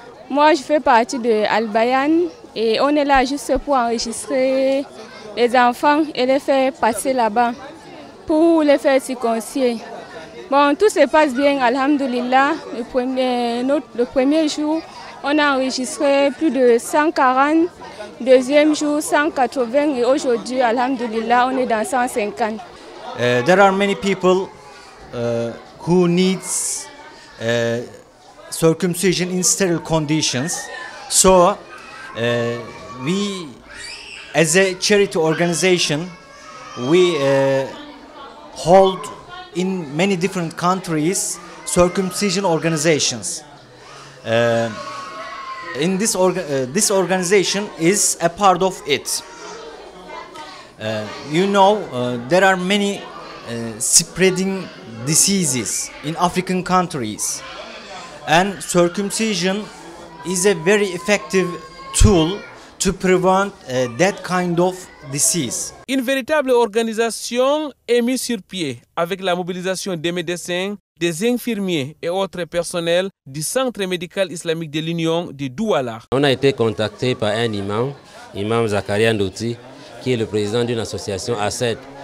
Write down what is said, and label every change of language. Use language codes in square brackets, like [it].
[fr] Moi je fais partie de Al-Bayan et on est là juste pour enregistrer les enfants et les faire passer là-bas pour les faire circoncier. Bon, tout se passe bien, alhamdoulilah. Le premier jour, on a enregistré plus de 140. Deuxième jour, 180. Et aujourd'hui, alhamdoulilah, on est dans 150. [en] There are many people who needs circumcision in sterile conditions. So, we, as a charity organization, we hold in many different countries circumcision organizations. In this organization is a part of it. You know, there are many spreading diseases in African countries, and circumcision is a very effective tool to prevent that kind of disease. [fr] Une véritable organisation est mise sur pied avec la mobilisation des médecins, des infirmiers et autres personnels du Centre médical islamique de l'Union de Douala. On a été contacté par un imam, Imam Zakaria Ndouti, qui est le président d'une association ACED.